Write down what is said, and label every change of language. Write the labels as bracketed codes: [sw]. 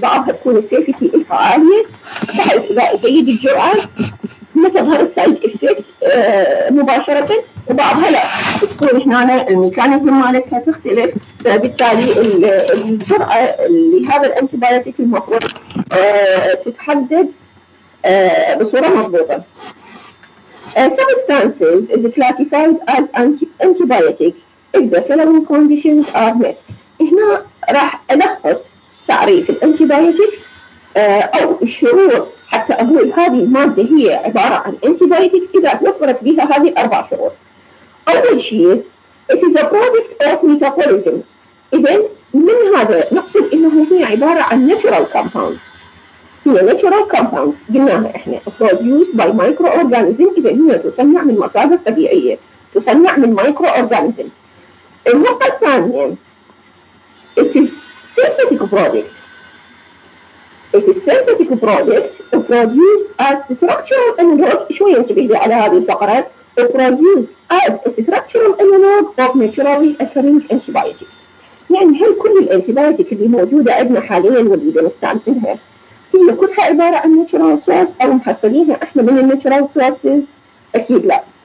[ar] بعضها تكون السيفتي لها عاليه بحيث اذا زيد الجرعه ما تظهر السايد افكت مباشره، وبعضها لا، تكون هنا الميكانيزم مالتها تختلف، فبالتالي الجرعه لهذا الانتيبيوتيك المفروض تتحدد بصوره مضبوطه. [en] Substances is classified as antibiotics if the following conditions are met. [ar] هنا راح ألخص تعريف الانتيبيوتيك أو الشروط حتى أقول هذه المادة هي عبارة عن انتيبيوتيك إذا توفرت بها هذه الأربع شروط. أول شيء [en] it is a product of metabolism. [ar] إذا من هذا نقصد إنه هي عبارة عن [en] natural compound. [ar] هي [en] natural compound [ar] قلناها إحنا [en] produced by microorganism. [ar] إذا هي تصنع من مصادر طبيعية، تصنع من microorganism. النقطة الثانية [en] it is synthetic product. It is synthetic product produced as structural analog. [ar] شوي انتبهي على هذه الفقرة. [en] produced as structural analog of naturally occurring antibiotics. [ar] يعني هل كل الانتيبيوتيك اللي موجودة عندنا حاليا واللي بنستعملها هي كلها عبارة عن [en] natural source [ar] أو محصلينها احنا من الناتشورال sources؟ أكيد لا.